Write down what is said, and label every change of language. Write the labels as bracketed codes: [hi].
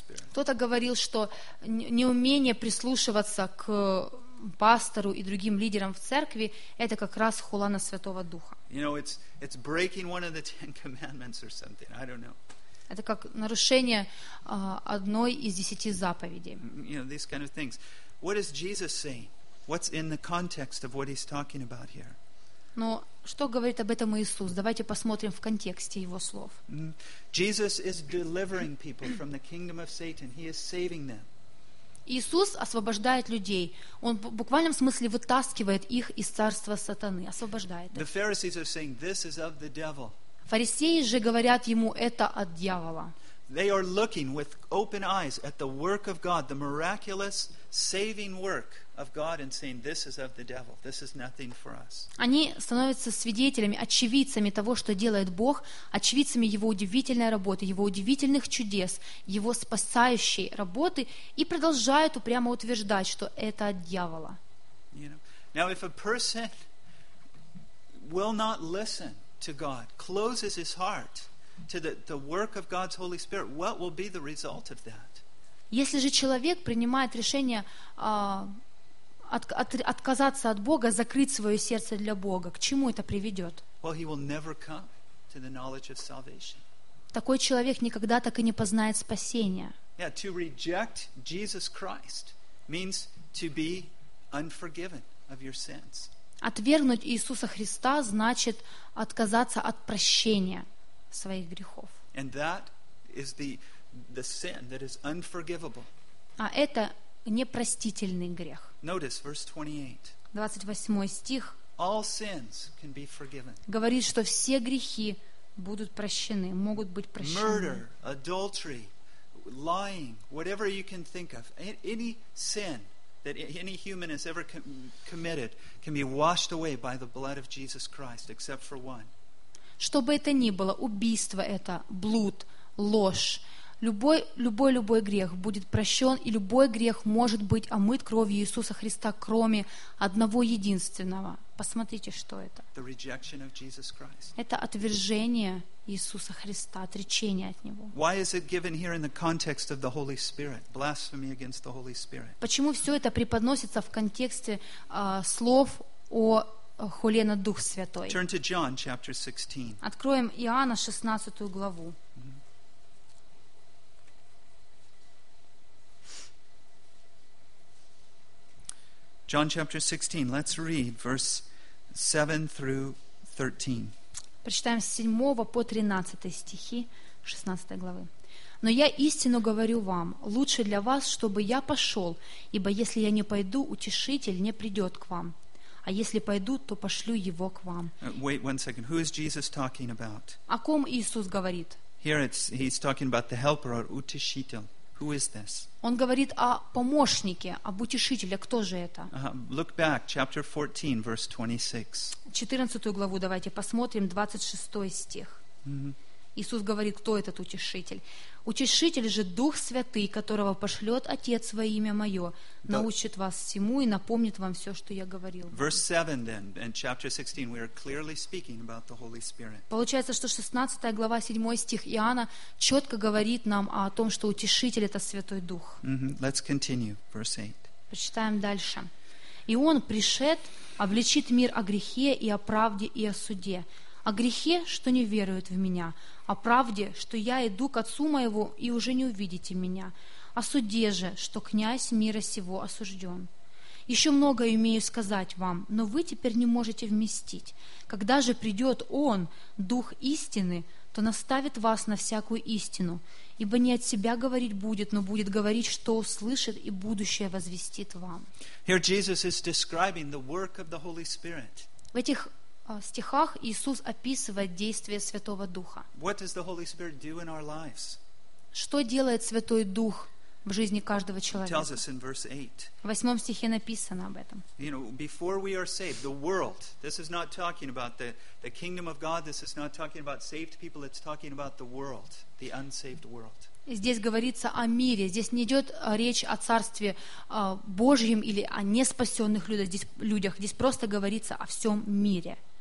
[ru] Кто-то говорил, что неумение прислушиваться к пастору и другим лидерам в церкви, это как раз хула на Святого Духа. Это как нарушение одной из 10 заповедей. [en] These kind of things. What is Jesus saying? What's in the context of what he's talking about here? [ru] Но что говорит об этом Иисус? Давайте посмотрим в контексте Его слов. [en] Jesus is delivering people from the kingdom of Satan. He is saving them. [ru] Иисус освобождает людей. Он в буквальном смысле вытаскивает их из царства сатаны, освобождает их. [en] The Pharisees are saying, this is of the devil. [ru] Фарисеи же говорят ему, это от дьявола. [en] They are looking with open eyes at the work of God, the miraculous saving work of God, and saying, this is of the devil. This is nothing for us. [ru] Они становятся свидетелями, очевидцами того, что делает Бог, очевидцами Его удивительной работы, Его удивительных чудес, Его спасающей работы, и продолжают упрямо утверждать, что это от дьявола. [en] You know, now, if a person will not listen to God, closes his heart to the work of God's Holy Spirit, what will be the result of that? [ru] Если же человек принимает решение отказаться от Бога, закрыть свое сердце для Бога, к чему это приведет? [en] Well, he will never come to the knowledge of salvation. [ru] Такой человек никогда так и не познает спасения. [en] Yeah, to reject Jesus Christ means to be unforgiven of your sins. [ru] Отвергнуть Иисуса Христа значит отказаться от прощения своих грехов. [en] And that is the sin that is unforgivable. [ru] А это непростительный грех. [en] Notice verse 28. [ru] 28 стих. [en] All sins can be forgiven. [ru] Говорит, что все грехи будут прощены, могут быть прощены. [en] Murder, adultery, lying, whatever you can think of, any sin that any human has ever committed can be washed away by the blood of Jesus Christ, except for one. [ru] Что бы это ни было, убийство это, блуд, ложь, любой грех будет прощен, и любой грех может быть омыт кровью Иисуса Христа, кроме одного единственного. Посмотрите, что это. [en] The rejection of Jesus Christ. [ru] Это отвержение Иисуса Христа, отречение от Него. [en] Why is it given here in the context of the Holy Spirit? Blasphemy against the Holy Spirit. [ru] Почему все это преподносится в контексте слов о хуле на Дух Святой? [en] Turn to John chapter 16. [ru] Откроем Иоанна 16 главу. [en] John chapter 16, let's read verse 7 through 13. [ru] Прочитаем с 7 по 13 стихи 16 главы. «Но я истинно говорю вам, лучше для вас, чтобы я пошел, ибо если я не пойду, утешитель не придет к вам, а если пойду, то пошлю его к вам». [en] Wait one second, who is Jesus talking about? [ru] О ком Иисус говорит? [en] Here he's talking about the helper or утешитель. Who is this? [ru] Он говорит о помощнике, об утешителе. Кто же это? [en] Look back, chapter 14, verse 26. [ru] 14 главу давайте посмотрим, 26 стих. Иисус говорит, кто этот утешитель? «Утешитель же Дух Святый, которого пошлет Отец во имя Мое, научит вас всему и напомнит вам все, что Я говорил». [en] Verse 7 then, in chapter 16, we are clearly speaking about the Holy Spirit. [ru] Получается, что 16 глава, 7 стих Иоанна четко говорит нам о том, что Утешитель – это Святой Дух. [en] Let's continue, verse 8. [ru] Прочитаем дальше. «И Он пришед, обличит мир о грехе и о правде и о суде, о грехе, что не веруют в Меня, о правде, что Я иду к Отцу Моего, и уже не увидите Меня, о суде же, что князь мира сего осужден. Еще многое имею сказать вам, но вы теперь не можете вместить. Когда же придет Он, Дух истины, то наставит вас на всякую истину, ибо не от себя говорить будет, но будет говорить, что услышит, и будущее возвестит вам. [en] Here Jesus is describing the work of the Holy Spirit. [ru] В этих стихах Иисус описывает действие Святого Духа. [en] What does the Holy Spirit do in our lives? [ru] Что делает Святой Дух в жизни каждого человека? [en] He tells us in verse 8. [ru] В восьмом стихе написано об этом. [en] You know, before we are saved, the world, this is not talking about the kingdom of God, this is not talking about saved people, it's talking about the world, the unsaved world. [ru] Здесь говорится о мире. Здесь не идет речь о Царстве Божьем или о неспасенных людях. Здесь просто говорится о всем мире.